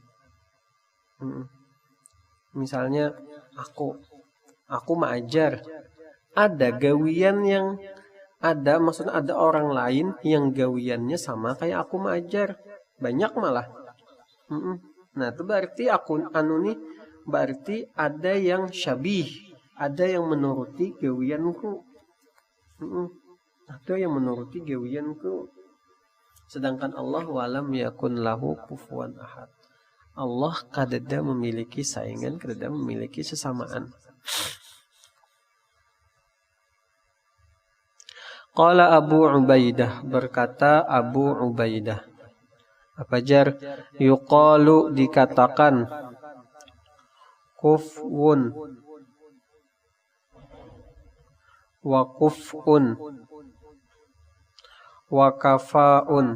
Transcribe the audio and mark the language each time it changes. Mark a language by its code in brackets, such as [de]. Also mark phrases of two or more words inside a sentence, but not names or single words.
[bjn] Misalnya aku mengajar, ada gawian yang maksudnya ada orang lain yang gawiannya sama kayak aku mengajar, banyak malah. Nah, itu berarti berarti ada yang syabih, ada yang menuruti gawianku. Ada yang menuruti gawianku. [ar] Sedangkan Allah ولم يكن له كفوا أحد. [bjn] Allah kadada memiliki saingan, kadada memiliki sesamaan. Qala Abu Ubaidah, berkata Abu Ubaidah. Apa jar? [ar] Yuqalu, dikatakan, كفؤ وكفؤ وكفاء.